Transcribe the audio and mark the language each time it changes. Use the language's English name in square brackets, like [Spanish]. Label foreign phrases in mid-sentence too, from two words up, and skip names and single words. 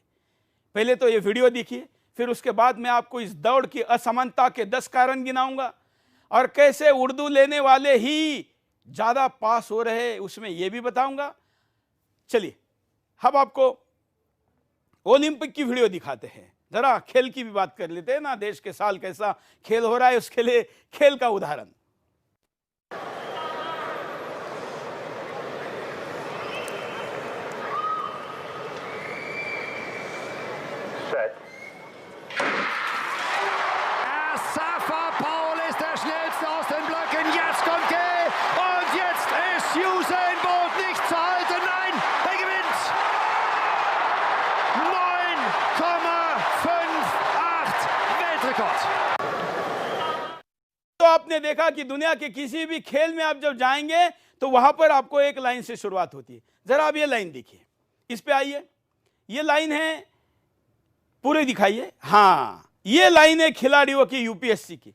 [Hindi] पहले तो ये वीडियो देखिए, फिर उसके बाद मैं आपको इस दौड़ की असमानता के 10 कारण गिनाऊंगा और कैसे उर्दू लेने वाले ही ज्यादा पास हो रहे उसमें यह भी बताऊंगा। चलिए अब आपको ओलंपिक की वीडियो दिखाते हैं, जरा खेल की भी बात कर लेते हैं ना। देश के साल कैसा खेल हो रहा है उसके लिए खेल का उदाहरण। [German] Safa Paul ist der schnellste aus den Blöcken. Jetzt kommt er und jetzt ist Usain Bolt nicht zu halten. Nein, er gewinnt. 9,58 Weltrekord. [Hindi] तो आपने देखा कि दुनिया के किसी भी खेल में आप जब जाएंगे तो वहां पर आपको एक लाइन से शुरुआत होती है। जरा आप ये लाइन देखिए, इस पे आइए। ये लाइन है, पूरे दिखाइए। हाँ, ये लाइन है खिलाड़ियों की यूपीएससी की।